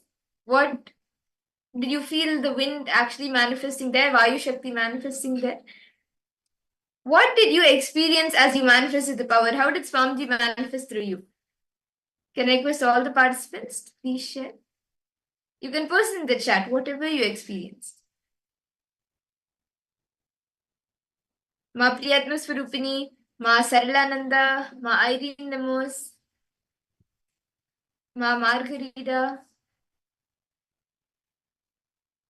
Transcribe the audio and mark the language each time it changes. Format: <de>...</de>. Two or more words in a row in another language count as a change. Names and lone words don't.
<en>What did you feel the wind actually manifesting there?</en> <sa>Vayu Shakti</sa> <en>manifesting there? What did you experience as you manifested the power? How did Swamiji manifest through you? Can I request all the participants to please share? You can post in the chat whatever you experienced. Ma Priyatma Swarupini, Ma Saralananda, Ma Irene Nemos, Ma Margarita,</en>